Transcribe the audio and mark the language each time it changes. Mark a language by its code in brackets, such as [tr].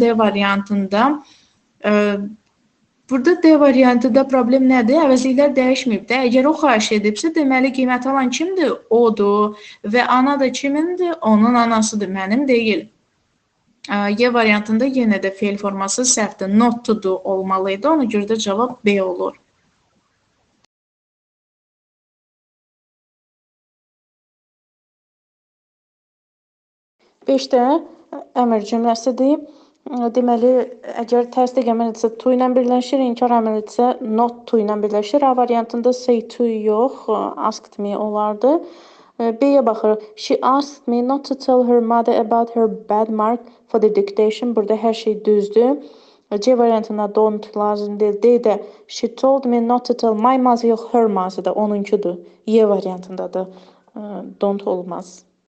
[az] D variantında burada D variantında problem nədir? Əvəzliklər dəyişməyib də. Əgər o xahiş edibsə, deməli qiymət alan kimdir? Odur. Və ana da kimindir? Onun anasıdır, mənim deyil. Y variantında yenə də feil forması səhvdir. Not to do olmalıydı. Ona görə də cavab B olur. Beşdə əmr cümləsidir. Deməli, əgər təsdiq əməlidirsə to ilə birləşir, inkar əməlidirsə not to ilə birləşir. A variantında say to yox, asked me olardı. B-yə baxırıq. [en] She asked me not to tell her mother about her bad mark for the dictation. [az] Burada hər şey düzdür. C variantında don't lazım deyil. D-də [en] she told me not to tell my mother [az] yox, her mother da onunkudur. Y variantında da don't olmaz.